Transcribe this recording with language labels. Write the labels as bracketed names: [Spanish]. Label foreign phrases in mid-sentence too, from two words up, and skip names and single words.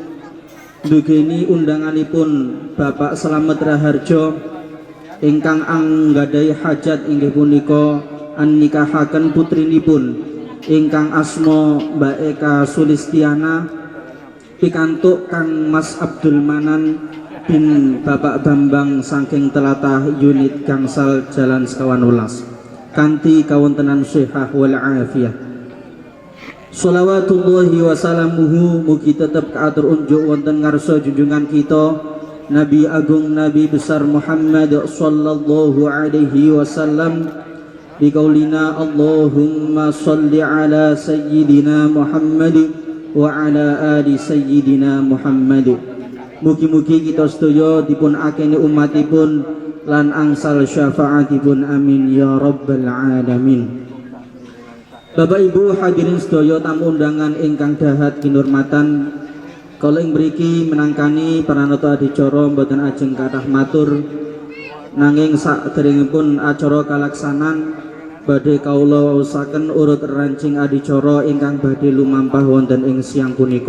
[Javanese] ndugeni undanganipun Bapak Slamet Raharjo ingkang anggadhahi hajat inggih punika annikahaken putrinipun ingkang asma Mbak Eka Sulistiana pikantuk Kang Mas Abdul Manan bin Bapak Bambang saking telatah unit gangsal Jalan sekawan welas kanthi kawontenan [Arabic] صحة والعافية. صلوات الله وسلامه [Javanese] mugi tetep kaatur unjuk wonten ngarsa junjungan kita Nabi Agung Nabi besar Muhammad [Arabic] صلى الله عليه وسلم بقولنا اللهم صل على سيدنا محمد وعلى آل سيدنا محمد [Javanese] wa ala ali sayyidina Muhammad. Mugi-mugi kita sedaya dipun akeni umatipun lan angsal syafaatipun [Arabic] آمين يا رب العالمين. [Javanese] Bapak Ibu hadirin sedaya tamu undangan ingkang dahat kinurmatan, kala ing mriki menangkani pranata adicara mboten ajeng kathah matur, nanging saderengipun acara kalaksanan badhe kawula waosaken urut rancing adicara ingkang badhe lumampah wonten ing siang punika.